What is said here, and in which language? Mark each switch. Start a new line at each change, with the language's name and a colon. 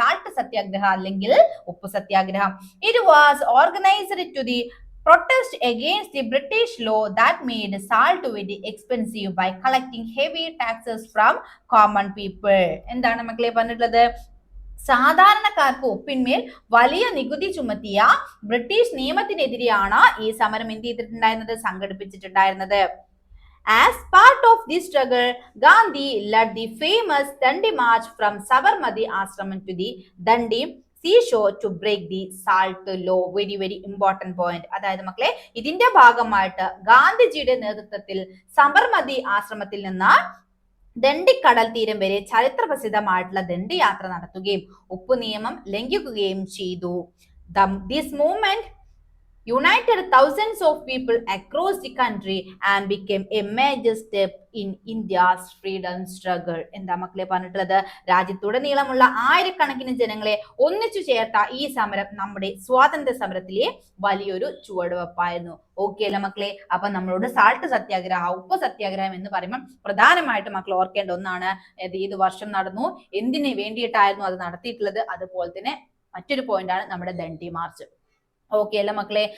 Malayalam: Salt സത്യാഗ്രഹ അല്ലെങ്കിൽ ഉപ്പ് സത്യാഗ്രഹം.
English: It was organised to the protest against the British law that made salt very expensive by collecting heavy taxes from common people.
Malayalam: എന്താണ് മക്കളെ പറഞ്ഞിട്ടുള്ളത്? സാധാരണക്കാർക്ക് ഉപ്പിന്മേൽ വലിയ നികുതി ചുമത്തിയ ബ്രിട്ടീഷ് നിയമത്തിനെതിരെയാണ് ഈ സമരം എന്ത് ചെയ്തിട്ടുണ്ടായിരുന്നത്, സംഘടിപ്പിച്ചിട്ടുണ്ടായിരുന്നത്.
English: As part of this struggle, Gandhi led the famous Dandi March from Sabarmati Ashram to the Dandi seashore to break the salt law. Very important point.
Malayalam: അതായത് മക്കളെ, ഇതിന്റെ ഭാഗമായിട്ട് ഗാന്ധിജിയുടെ നേതൃത്വത്തിൽ സബർമതി ആശ്രമത്തിൽ നിന്ന് ദണ്ഡി കടൽ തീരം വരെ ചരിത്ര പ്രസിദ്ധമായിട്ടുള്ള ദണ്ഡി യാത്ര നടത്തുകയും ഉപ്പു നിയമം ലംഘിക്കുകയും ചെയ്തു.
English: This movement united thousands of people across the country and became a major step in India's freedom struggle.
Malayalam: എന്താ മക്കളെ പറഞ്ഞിട്ടുള്ളത്? രാജ്യത്തുടനീളമുള്ള ആയിരക്കണക്കിന് ജനങ്ങളെ ഒന്നിച്ചു ചേർത്ത ഈ സമരം നമ്മുടെ സ്വാതന്ത്ര്യ സമരത്തിലെ വലിയൊരു ചുവടുവെപ്പായിരുന്നു. ഓക്കെ അല്ല മക്കളെ? അപ്പൊ നമ്മളോട് സാൾട്ട് സത്യാഗ്രഹം, ഉപ്പ് സത്യാഗ്രഹം എന്ന് പറയുമ്പോൾ പ്രധാനമായിട്ട് മക്കൾ ഓർക്കേണ്ട ഒന്നാണ് ഏത് വർഷം നടന്നു, എന്തിനു വേണ്ടിയിട്ടായിരുന്നു അത് നടത്തിയിട്ടുള്ളത്, അതുപോലെ തന്നെ മറ്റൊരു പോയിന്റ് ആണ് നമ്മുടെ ദണ്ഡി മാർച്ച്. ഓക്കെ അല്ല മക്കളെ?